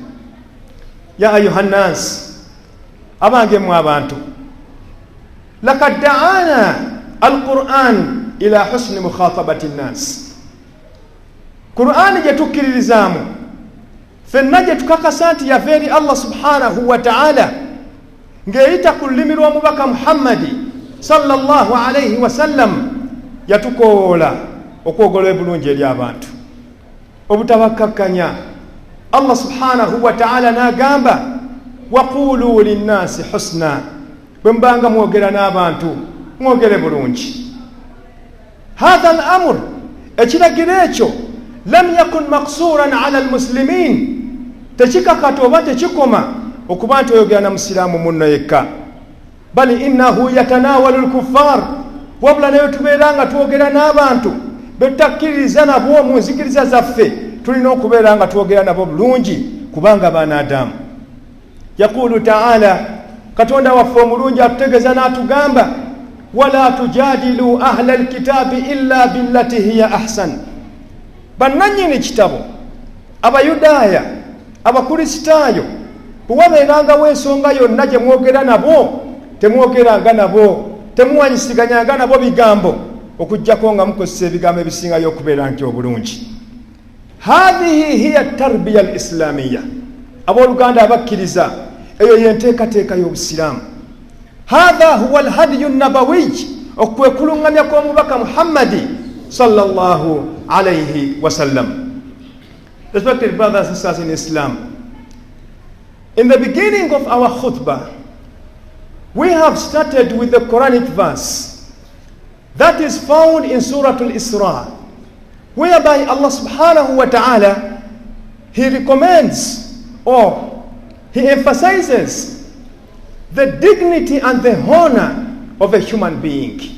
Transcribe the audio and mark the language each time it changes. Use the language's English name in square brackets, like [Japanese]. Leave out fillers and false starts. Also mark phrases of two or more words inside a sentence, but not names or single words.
[Arabic] يا أيها الناس, [Ganda] abange mmwe abantu, [Arabic] لقد دعانا القرآن إلى حسن مخاطبة الناس. [Ganda] Qur'ani gye tukkiririzaamu ffenna gye tukakasa nti yava eri Allah [Arabic] سبحانه وتعالى [Ganda] ng'eyita ku lulimi lw'omubaka Muhammadi [Arabic] صلى الله عليه وسلم, [Ganda] yatukoola okwogola ebulungi eri abantu obutabakkakkanya. Allah [Arabic] سبحانه وتعالى [Ganda] n'agamba [Arabic] وقولوا للناس حسنا, [Ganda] bwe mubanga mwogera n'abantu mwogere bulungi. [Arabic] هذا الأمر, [Ganda] ekiragiro ekyo [Arabic] لم يكن مقصورا على المسلمين, [Ganda] tekikakata oba tekikoma okuba nti oyogera na musiraamu munno yekka, [Arabic] بل إنه يتناول الكفار, [Ganda] wabula nayo tubeera nga twogera n'abantu betakkiriza nabo mu nzikiriza zaffe, tulina okubeera nga twogera nabo bulungi kubanga baana Adamu. [Arabic] يقول تعالى, [Ganda] katonda waffe omulungi atutegeeza n'atugamba [Arabic] ولا تجادلوا أهل الكتاب إلا بالتي هي أحسن. [Ganda] Bannannyini kitabo Abayudaaya, Abakristaayo, bwe wabeerangawo ensonga yonna gye mwogera nabo, temwogeranga nabo, temuwanyisiganyanga nabo bigambo okuggyako nga mukozesa ebigambo ebisingayo okubeera nti obulungi. [Arabic] هذه هي التربية الإسلامية. [Ganda] Abooluganda abakkiriza, eyo yenteekateeka y'obusiraamu. [Arabic] هذا هو الهدي النبوي, [Ganda] okwekuluŋŋamya kw'omubaka [Arabic] Muhammadi صلى الله عليه وسلم. [English] Respected brothers and sisters in Islam, in the beginning of our khutbah, we have started with the Quranic verse that is found in Surah Al-Isra, whereby Allah [Arabic] سبحانه وتعالى, [English] He recommends or He emphasizes the dignity and the honor of a human being.